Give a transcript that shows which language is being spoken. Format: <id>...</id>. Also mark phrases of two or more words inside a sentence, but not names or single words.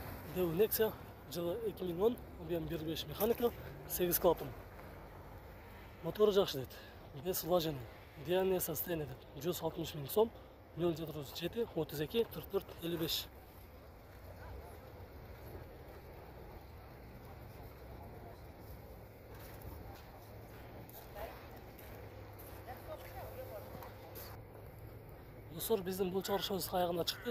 <kk>Deo Nexia жылы 2010, объем 1.5 механика, 8 клапан. Motoru жақсы дейді,</kk> <ru>без вложений. Идеальное состояние</ru> <kk>дейді, 160 000 сом, 0,7, 32, 44, 55. Достар, біздің бұл чаршымыз аяғына шықты.</kk>